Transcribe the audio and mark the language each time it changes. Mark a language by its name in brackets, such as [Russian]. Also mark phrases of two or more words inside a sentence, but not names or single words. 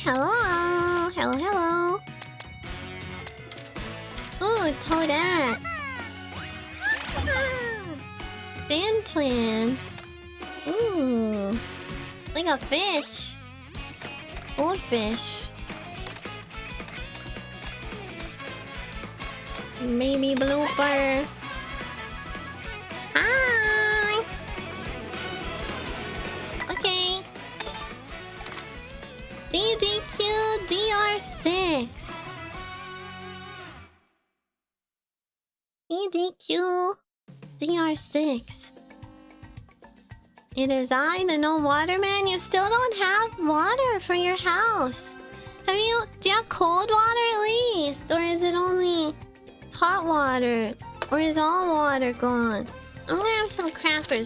[English] Hello. Hello, hello. Ooh, Toadette. Fin twin. Ooh. Like a fish. Goldfish. Maybe blooper. Hi. Okay. CDQ DR6. CDQ DR6. It is I, the no water man. You still don't have water for your house. Do you have cold water at least? Or is it only hot water? Or is all water gone? I'm gonna have some crackers.